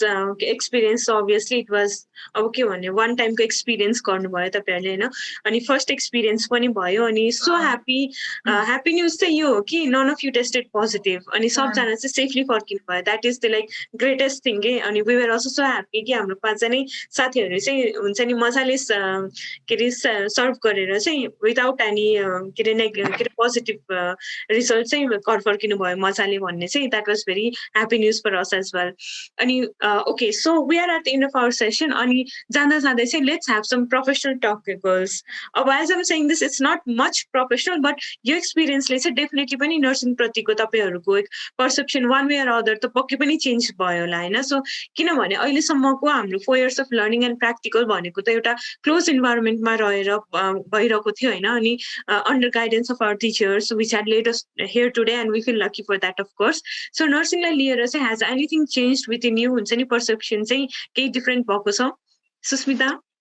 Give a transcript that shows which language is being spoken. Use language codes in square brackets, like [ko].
[en] Well, experience obviously it was [ne] अब के भन्ने [en] one time को experience [ne] गर्नुभयो तपाईहरुले हैन [en] अनि first experience पनि भयो अनि so happy news चाहिँ यो हो कि none of you tested positive अनि [ne] सबजना चाहिँ safely फर्किनु भयो [en] that is the like greatest thing के अनि we were also so happy कि [ne] हाम्रो पाँचजना साथीहरु चाहिँ हुन्छ नि मजाले के रे सर्भ गरेर चाहिँ without any के रे positive result चाहिँ घर फर्किनु भयो मजाले भन्ने चाहिँ [en] that was very happy news for us as well. And okay, so we are at the end of our session. And janda say let's have some professional talk, girls. As I'm saying this, it's not much professional, but your experience, let's say definitely [ne] pani nursing prati ko tapaihharuko [en] perception one way or other [ne] to pakke pani [en] change [ne] भयो होला हैन. [en] So किनभने अहिले सम्मको हाम्रो 4 years of learning and practical [ne] भनेको त एउटा [en] close environment [ne] मा रहेर भइरहेको थियो हैन [en] अनि under guidance of our teachers which had led us here today and we feel lucky for that of course. [ne] So nursing लाई लिएर चाहिँ [en] has anything changed within you [ne] हुन्छ नि perception चाहिँ केही different भएको छ सुस्मिता